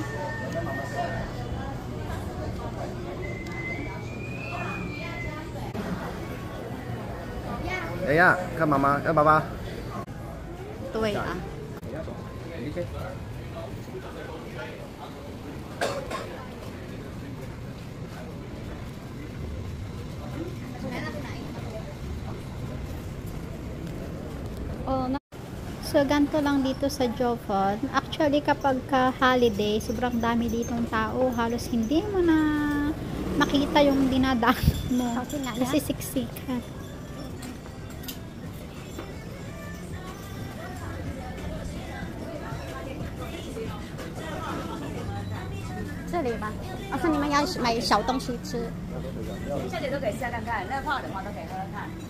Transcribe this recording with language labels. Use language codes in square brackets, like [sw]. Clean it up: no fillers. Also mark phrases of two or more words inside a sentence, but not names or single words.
[zh] 哎呀，看妈妈，看爸爸。对啊。 [tl] Oh, so ganito lang dito sa Jovan. Actually, kapag holiday, sobrang dami ditong tao. Halos hindi mo na makita yung dinadaan mo. Kasi siksikan. [zh] 这里吗？我说你们要买小东西吃。小姐都可以试看看，那泡的话都可以喝喝看。